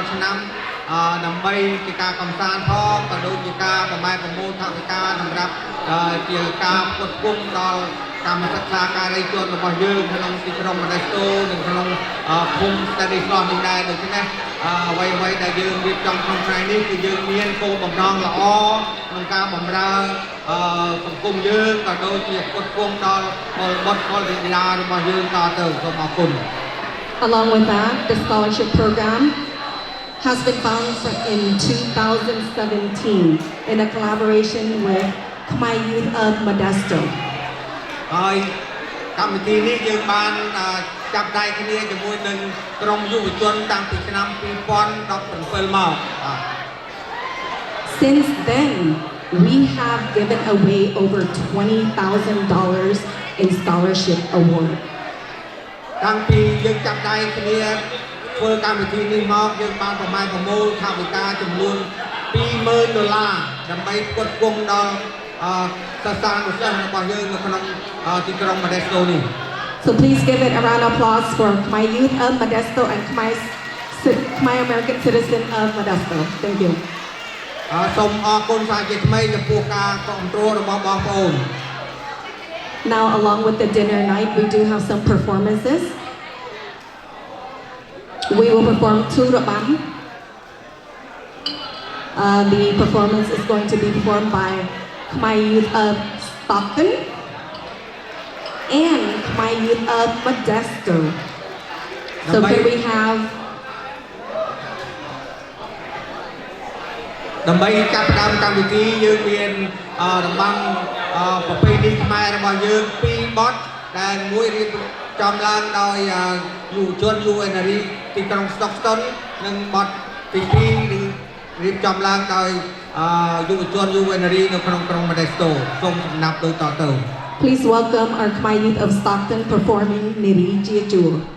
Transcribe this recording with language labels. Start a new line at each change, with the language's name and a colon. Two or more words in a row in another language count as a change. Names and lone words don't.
Khmer: ឆ្នាំដើម្បីជាការកំសាន្តផងក៏ដូចជាការប្រម៉ែប្រមូលថវិកាសម្រាប់ជាការផ្គត់ផ្គង់ដល់កម្មសិក្សាការីជនរបស់យើងក្នុងទីក្រុងម៉ាណេស្តូនិងក្នុងភូមិស្តេឌីស្លោះនេះដែរដូច្នេះអ្វីដែលយើងរៀបចំក្នុងថ្ងៃនេះគឺយើងមានគោលបំណងល្អក្នុងការបម្រើសង្គមយើងក៏ដូចជាផ្គត់ផ្គង់ដល់បុត្រកុលវិទ្យារបស់យើងតទៅសូមអរគុណ
English: Along with that, the scholarship program has been founded in 2017 in a collaboration with Khmer Youth of Modesto.
Khmer: ហើយកម្មវិធីនេះយើងបានចាប់ដៃគ្នាជាមួយនឹងក្រុមយុវជនតាំងពីឆ្នាំ2017មក
English: Since then, we have given away over $20,000 in scholarship award.
Khmer: តាំងពីយើងចាប់ដៃគ្នាធ្វើកម្មវិធីនេះមកយើងបានប្រមាណប្រមូលថវិកាចំនួន$20,000ដើម្បីផ្គត់ផ្គង់ដល់សិស្សានុសិស្សរបស់យើងនៅក្នុងទីក្រុងម៉ាណេស្តូនេះ
English: So please give it a round of applause for Khmer Youth of Modesto and Khmer American Citizen of Modesto. Thank you.
Khmer: សូមអរគុណសាជាថ្មីចំពោះការគាំទ្ររបស់បងប្អូន
English: Now, along with the dinner night, we do have some performances. We will perform two rabam. The performance is going to be performed by Khmer Youth of Stockton and Khmer Youth of Modesto. So can we have
Khmer: ដើម្បីចាប់ផ្ដើមកម្មវិធីយើងមានរបាំប្រពៃណីខ្មែររបស់យើង2បទដែលមួយរៀបចំឡើងដោយយុវជន UNRI ទីក្រុង Stockton និងបទទី2រៀបចំឡើងដោយយុវជន UNRI នៅក្នុងក្រុង Modesto សូមសំណាប់ដូចតទៅ
English: Please welcome our Khmer Youth of Stockton performing Niri Jiachua.